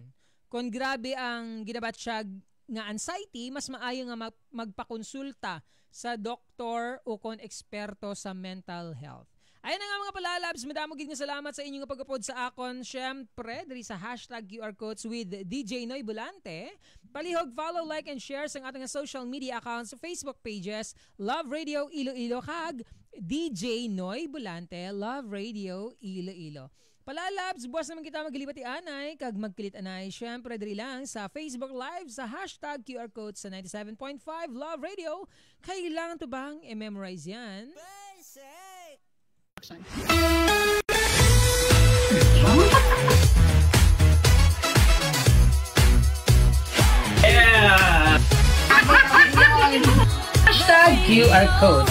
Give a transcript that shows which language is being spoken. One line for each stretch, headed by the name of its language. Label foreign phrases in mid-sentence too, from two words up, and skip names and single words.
Hiligaynon: Kung grabe ang gidabatsyag nga anxiety, mas maayo nga magpakonsulta sa doktor o kon eksperto sa
English: mental health.
Hiligaynon: Ayun na nga mga palalabs, madamo gid nga salamat sa inyong pag-upod sa akon. Syempre, diri sa #QR Codes with DJ Noy Bulante. Palihog,
English: follow, like, and share
Filipino: sa ating
English: social media accounts, Facebook pages, Love Radio Iloilo kag DJ Noy Bulante, Love Radio Iloilo.
Hiligaynon: Palalabs, buwas naman kita maglibati anay kag magkilit anay. Syempre, diri lang sa Facebook Live sa #QR Codes sa 97.5 Love Radio.
Filipino: Kailangan to bang i-memorize yan?
English: Yeah! #QR Codes.